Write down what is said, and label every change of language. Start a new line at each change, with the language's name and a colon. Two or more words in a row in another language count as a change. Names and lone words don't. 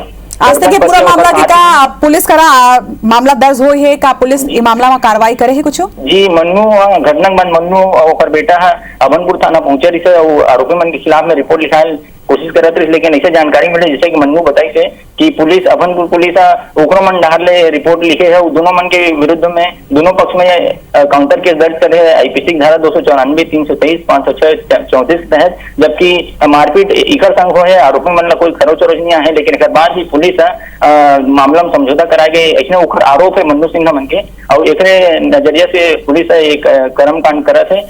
Chhattisgarhi: आज तक ये पूरा मामला की का पुलिस करा मामला दर्ज हुई है का पुलिस ये मामला में कार्रवाई करे है कुछ? जी मन्नू घटना मन मन्नू और ओकर बेटा है अभनपुर थाना पहुंचे रही और आरोपी मन के खिलाफ में रिपोर्ट लिखाए कोशिश करत रही, लेकिन ऐसे जानकारी मिले जैसे कि मन्नू बताई से कि पुलिस अभनपुर पुलिस ओकरो मन डहार ले रिपोर्ट लिखे है। दोनों मन के विरुद्ध में दोनों पक्ष में काउंटर केस दर्ज करे है आईपीसी की धारा 294, 323, 506, 34 के तहत। जबकि मारपीट इकर संग हो है आरोपी मन ला कोई खरोच वरोच नहीं है, लेकिन एक बाद ही पुलिस मामला में समझौता कराए गए ऐसे ओकर आरोप है मन्नू सिन्हा मन के और एक नजरिया से पुलिस एक कर्म कांड करत है।